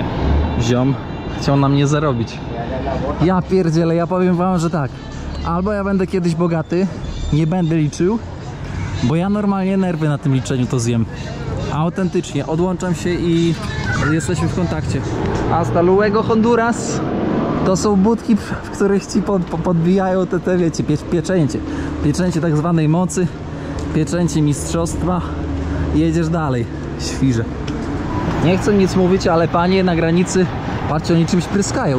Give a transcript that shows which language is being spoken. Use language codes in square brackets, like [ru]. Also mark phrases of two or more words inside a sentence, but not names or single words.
[pl] Ziom chciał na mnie zarobić. Ja pierdzielę, ja powiem wam, że tak. Albo ja będę kiedyś bogaty, nie będę liczył, bo ja normalnie nerwy na tym liczeniu to zjem. Autentycznie, odłączam się i jesteśmy w kontakcie. [es] Hasta luego, Honduras. [pl] To są budki, w których ci podbijają te wiecie, pieczęcie. Pieczęcie tak zwanej mocy, pieczęcie mistrzostwa. Jedziesz dalej, świrze. Nie chcę nic mówić, ale panie na granicy, patrzcie, oni czymś pryskają.